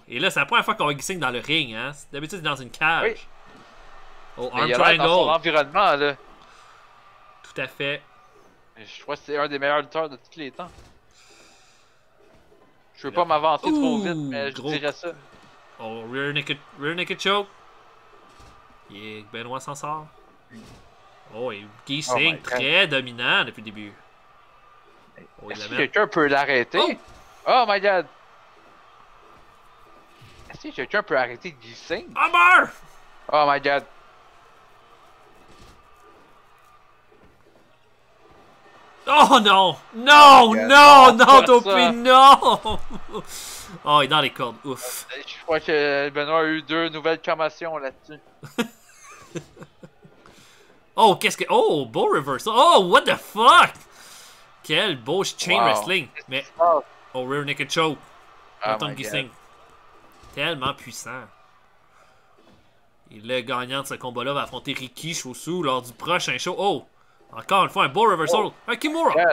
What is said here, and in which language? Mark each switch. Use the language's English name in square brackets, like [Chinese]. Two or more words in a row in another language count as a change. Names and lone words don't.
[French] Et là, c'est la première fois qu'on voit Gissing dans le ring, hein? D'habitude, c'est dans une cage. Oui. Oh, [English] arm triangle. [French] Dans son environnement, là. Tout à fait. Je crois que c'est un des meilleurs lutteurs de tous les temps. Je veux pas m'avancer trop vite, mais je dirais ça. [English] Oh, rear naked choke. Yeah, [French] Benoit s'en sort. Oh, et Gissing très dominant depuis le début. Oh, est-ce que quelqu'un peut l'arrêter? [English] Oh my god! [French] Est-ce que quelqu'un peut arrêter Gissing? [English] Hammer! Oh my god! [French] Oh non! Non! Non, Topi, non! Oh, il est dans les cordes, ouf. Je crois que Benoit a eu 2 nouvelles commotions là-dessus. Oh, qu'est-ce que... Oh, beau reversal. [English] Oh, what the fuck? [French] Quel beau [English] chain wrestling. [French] Mais... Oh, [English] rear naked choke. [French] Anton Gising. Tellement puissant. Et le gagnant de ce combat-là va affronter Riki Shosu lors du prochain show. Oh! Encore une fois, un beau reversal. Un Kimura!